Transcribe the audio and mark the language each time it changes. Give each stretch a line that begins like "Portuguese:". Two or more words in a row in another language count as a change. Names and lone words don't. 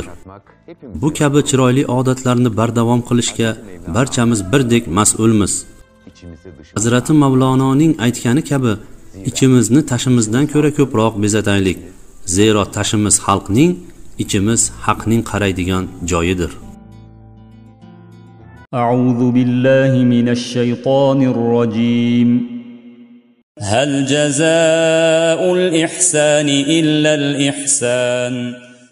Uzbek: Bu kabi chiroyli odatlarni bardavom qilishga barchamiz birdek mas'ulmiz. Hazrati Mavlononing aytgani kabi, ichimizni tashimizdan ko'ra ko'proq bezataylik. Zero tashimiz xalqning, ichimiz haqning qaraydigan joyidir.
Arabic: أعوذ بالله من الشيطان الرجيم. هل جزاء الإحسان إلا الإحسان